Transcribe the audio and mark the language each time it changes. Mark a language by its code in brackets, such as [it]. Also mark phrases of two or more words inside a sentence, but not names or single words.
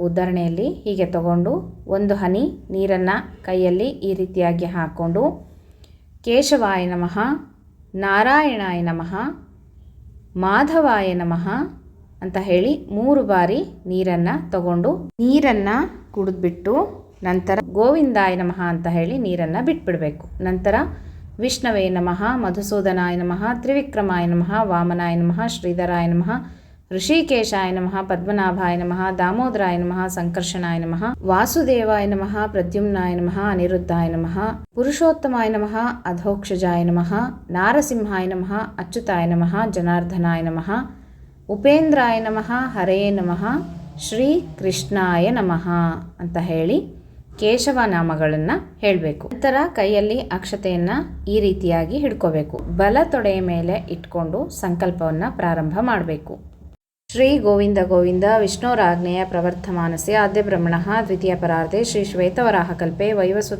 [kn] ಉದಾಹರಣೆಯಲ್ಲಿ ಹೀಗೆ ತಗೊಂಡು ಒಂದು ಹನಿ ನೀರನ್ನು ಕೈಯಲ್ಲಿ ಈ ರೀತಿಯಾಗಿ ಹಾಕ್ಕೊಂಡು [sa] ಕೇಶವಾಯ ನಮಃ, ನಾರಾಯಣಾಯ ನಮಃ, ಮಾಧವಾಯ ನಮಃ [kn] ಅಂತ ಹೇಳಿ 3 ಬಾರಿ ನೀರನ್ನು ತಗೊಂಡು ನೀರನ್ನು ಕುಡಿದ್ಬಿಟ್ಟು ನಂತರ [sa] ಗೋವಿಂದಾಯ ನಮಃ [kn] ಅಂತ ಹೇಳಿ ನೀರನ್ನು ಬಿಟ್ಬಿಡಬೇಕು. [sa] ನಂತರ ವಿಷ್ಣವೇ ನಮಃ, ಮಧುಸೂದನಾಯ ನಮಃ, ತ್ರಿವಿಕ್ರಮಾಯ ನಮಃ, ವಾಮನಾಯ ನಮಃ, ಶ್ರೀಧರಾಯ ನಮಃ, ಋಷಿಕೇಶಾಯ ನಮಃ, ಪದ್ಮನಾಭಾಯ ನಮಃ, ದಾಮೋದರಾಯ ನಮಃ, ಸಂಕರ್ಷಣಾಯ ನಮಃ, ವಾಸುದೇವಾಯ ನಮಃ, ಪ್ರದ್ಯುಮ್ನಾಯ ನಮಃ, ಅನಿರುದ್ಧಾಯ ನಮಃ, ಪುರುಷೋತ್ತಮಾಯ ನಮಃ, ಅಧೋಕ್ಷಜಾಯ ನಮಃ, ನಾರಸಿಂಹಾಯ ನಮಃ, ಅಚ್ಯುತಾಯ ನಮಃ, ಜನಾರ್ದನಾಯ ನಮಃ, ಉಪೇಂದ್ರಾಯ ನಮಃ, ಹರೇ ನಮಃ, ಶ್ರೀ ಕೃಷ್ಣಾಯ ನಮಃ [kn] ಅಂತ ಹೇಳಿ ಕೇಶವ ನಾಮಗಳನ್ನು ಹೇಳಬೇಕು. ನಂತರ ಕೈಯಲ್ಲಿ ಅಕ್ಷತೆಯನ್ನು ಈ ರೀತಿಯಾಗಿ ಹಿಡ್ಕೋಬೇಕು. ಬಲ ತೊಡೆಯ ಮೇಲೆ ಇಟ್ಕೊಂಡು ಸಂಕಲ್ಪವನ್ನು ಪ್ರಾರಂಭ ಮಾಡಬೇಕು. [sa] ಶ್ರೀ ಗೋವಿಂದ ಗೋವಿಂದ ವಿಷ್ಣೋರಾಜ್ಞೆಯ ಪ್ರವರ್ತಮಾನಸ್ಯ ಆದ್ಯ ಬ್ರಹ್ಮಣಃ ದ್ವಿತೀಯ ಪರಾರ್ಧೆ ಶ್ರೀ ಶ್ವೇತವರಾಹಕಲ್ಪೆ ವೈವಸ್ವತ